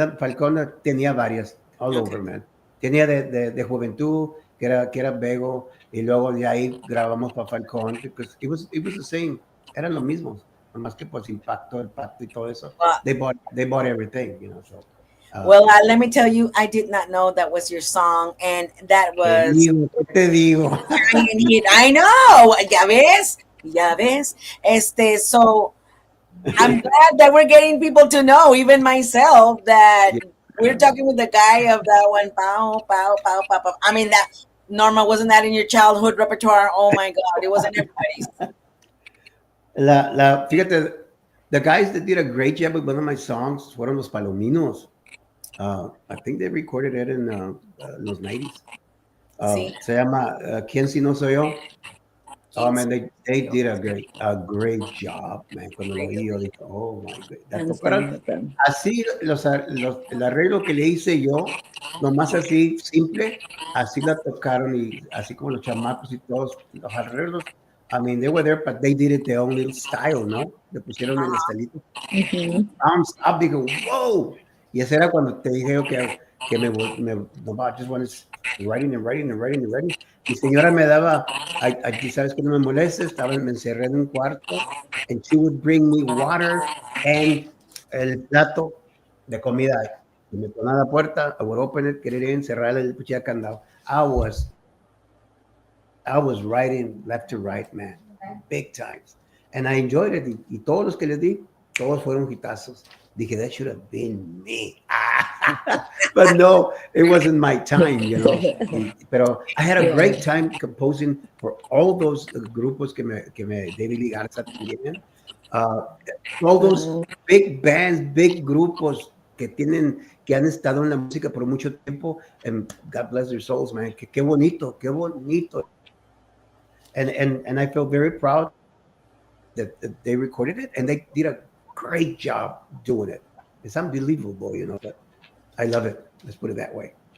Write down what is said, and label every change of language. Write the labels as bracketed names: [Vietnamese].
[Spanish] Falcón tenía varias all over, man. Tenía de Juventud, que era Bego, y luego de ahí grabamos para Falcón, because it was the same. Eran los mismos, nomás que pues el pacto y todo eso. [English] They bought everything, you know, so. Well, let me tell you, I did not know that was your song, and that was. [Spanish] Te digo. [English] I know. Ya ves. So I'm glad that we're getting people to know, even myself, that we're talking with the guy of that one. Pow, pow, pow, pow, pow. I mean, that Norma, wasn't that in your childhood repertoire? Oh my God, it wasn't everybody's. Fíjate, the guys that did a great job with one of my songs fueron los Palominos. I think they recorded it in los 90s. [Spanish] Se llama ¿Quién si no soy yo? [English] Oh man, they did a great job, man. [Spanish] Cuando lo oí, yo dije, oh my God. Así el arreglo que le hice yo, nomás así simple, así la tocaron y así como los chamacos y todos los arreglos. [English] I mean, they were there, but they did it their own little style, ¿no? [Spanish] Le pusieron el estilito. Stop, digo, wow. Y ese era cuando te dije yo que just wanted writing. Mi señora me daba, sabes que no me molestes, me encerré en un cuarto, and she would bring me water and el plato de comida. Y me ponía a la puerta, I would open it, get it in, cerrar el cuchillo candado. [English] I was writing left to right, man, big times. And I enjoyed it. [Spanish] Y todos los que les di, todos fueron hitazos. [English] Dije, that should have been me. But no, it wasn't my time, you know. Pero I had a great time composing for all those grupos que me David Lee Garza también. All those big bands, big grupos que han estado en la música por mucho tiempo. And God bless their souls, man. Qué bonito. And I feel very proud that they recorded it, and they did a great job doing it. It's unbelievable, you know. But I love it. Let's put it that way.